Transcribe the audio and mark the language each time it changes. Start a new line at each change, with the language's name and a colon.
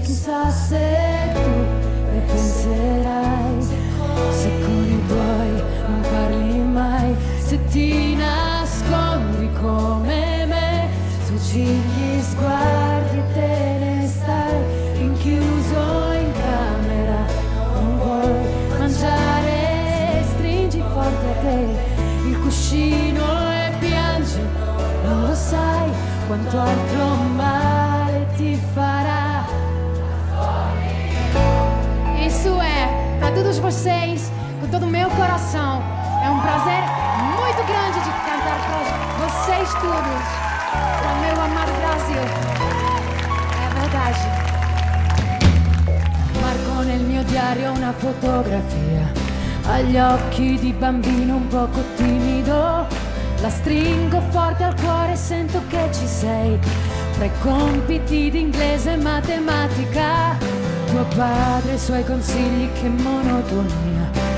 Italian: Chissà se tu ne penserai, se con i tuoi non parli mai, se ti nascondi come me, fuggigli sguardi e te ne stai rinchiuso in camera. Non vuoi mangiare, stringi forte a te il cuscino e piangi. Non lo sai quanto altro male ti fará.
Portuguese: Isso é para todos vocês, com todo o meu coração. É um prazer muito grande de cantar para vocês todos, para o meu amado Brasil. É verdade.
Italian: Marco nel mio diario una fotografia, agli occhi di bambino un poco timido. La stringo forte al cuore e sento che ci sei. Fra i compiti di inglese e matematica, tuo padre e i suoi consigli, che monotonia.